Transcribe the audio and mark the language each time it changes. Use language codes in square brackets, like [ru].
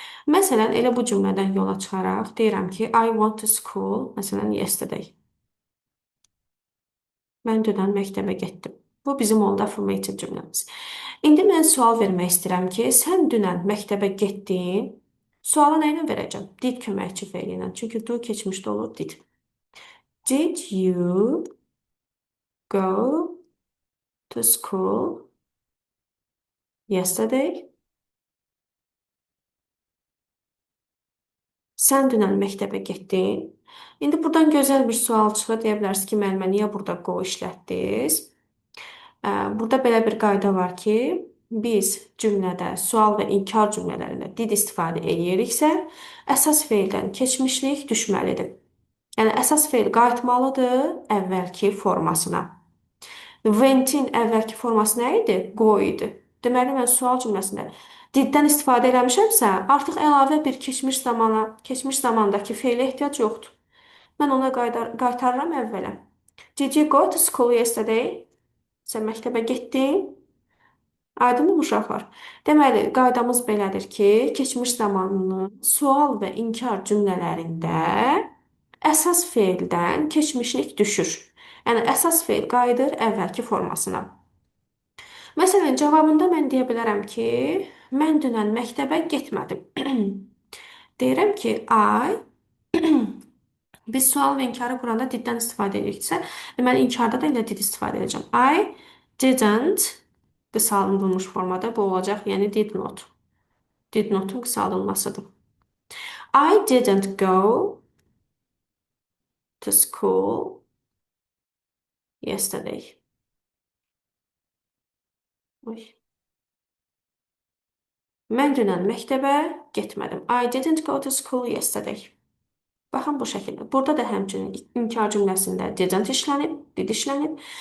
[az] Məsələn, elə bu cümlədən yola çıxaraq deyirəm ki, [en] I went to school, [az] məsələn, yesterday. Mən dünən məktəbə getdim. Bu bizim oldu affirmative cümləmiz. İndi mən sual vermək istəyirəm ki, sən dünən məktəbə getdin? Sualı nə ilə verəcəm? Did köməkçi feili ilə. Çünki do keçmişdə olur did. [en] Did you go to school yesterday? [az] Sən dünən məktəbə getdin? İndi buradan gözəl bir sual çıxır. Deyə bilərsiniz ki, müəllimə niyə burada go işlətdiniz? Burada belə bir qayda var ki, biz cümlədə sual və inkar cümlələrində did istifadə ediriksə, əsas feildən keçmişlik düşməlidir. Yəni əsas feil qayıtmalıdır əvvəlki formasına. Went-in əvvəlki forması nə idi? Go idi. Deməli mən sual cümləsində diddən istifadə eləmişəmsə, artıq əlavə bir keçmiş zamandakı feilə ehtiyac yoxdur. Mən ona qaytarıram əvvələ. [en] Did you go to school yesterday? [az] Sən məktəbə getdin? Aydınmı uşaqlar? Deməli, qaydamız belədir ki, keçmiş zamanlı sual və inkar cümlələrində əsas feildən keçmişlik düşür. Yəni əsas feil qayıdır əvvəlki formasına. Məsələn, cavabında mən deyə bilərəm ki, mən dünən məktəbə getmədim. Deyirəm ki, biz sual və inkarı quranda diddən istifadə ediriksə, deməli inkarda da elə did istifadə edəcəm. [en] I didn't [az] qısaldılmış formada bu olacaq, yəni did not. Did notun qısaldılmasıdır. [en] I didn't go to school yesterday. Oy. [az] Mən dünən məktəbə getmədim. [en] I didn't go to school yesterday. [az] Baxın bu şəkildə. Burada da həmçinin inkar cümləsində didn't işlənib, did işlənib.